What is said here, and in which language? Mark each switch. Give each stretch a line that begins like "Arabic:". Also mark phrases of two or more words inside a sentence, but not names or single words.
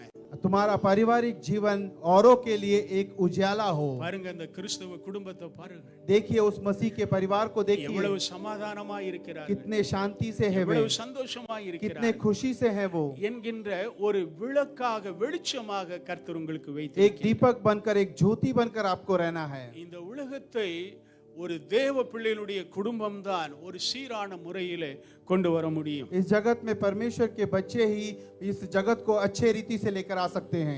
Hindi: तुम्हारा पारिवारिक जीवन औरों के लिए एक उजाला हो।
Tamil: பாருங்க, அந்த கிறிஸ்தவ குடும்பத்தை பாருங்க,
Hindi: देखिए उस मसीह के परिवार को देखिए,
Tamil: எவ்வளவு சமாதானமாய் இருக்கிறார்கள்,
Hindi: कितने शांति से है वे,
Tamil: எவ்வளவு சந்தோஷமாய்
Hindi: कितने
Tamil: இருக்கிறார்கள்
Hindi: खुशी से है वो।
Tamil: என்கின்ற ஒரு விளக்காக, வெளிச்சமாக கர்த்தர் உங்களுக்கு
Hindi: एक
Tamil: வைத்திருக்கிறார்.
Hindi: दीपक बनकर, एक ज्योति बनकर आपको रहना है।
Tamil: இந்த உலகத்தை ஒரு தேவ பிள்ளைகளுடைய குடும்பம் தான் ஒரு சீரான முறையிலே கொண்டு வர முடியும்.
Hindi: इस जगत में परमेश्वर के बच्चे ही इस जगत को अच्छे रीति से लेकर आ सकते हैं।